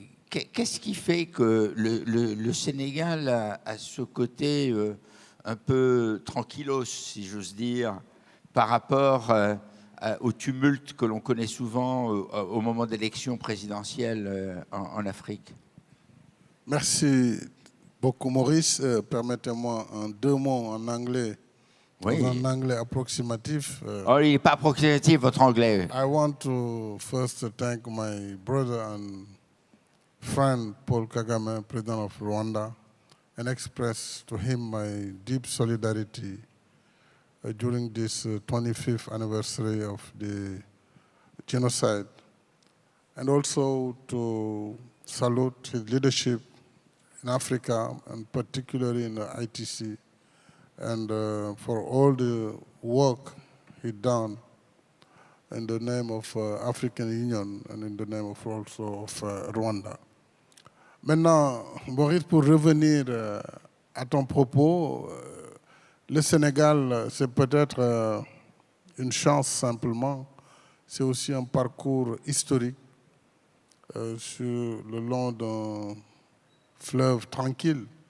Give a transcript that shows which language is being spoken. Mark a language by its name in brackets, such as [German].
[French] Qu'est-ce qui fait que le Sénégal a ce côté un peu tranquillos, si j'ose dire, par rapport au tumulte que l'on connaît souvent au moment d'élections présidentielles en Afrique? Merci beaucoup, Maurice. Permettez-moi en 2 mots en anglais, oui. Dans un anglais approximatif. Oh, il n'est pas approximatif, votre anglais. [English] I want to first thank my brother and friend, Paul Kagame, President of Rwanda, and express to him my deep solidarity during this 25th anniversary of the genocide, and also to salute his leadership in Africa, and particularly in the ITC, and for all the work he done in the name of African Union and in the name of also of Rwanda. [French] Maintenant, Maurice, pour revenir à ton propos, le Sénégal, c'est peut-être une chance simplement, c'est aussi un parcours historique sur le long d'un fleuve tranquille.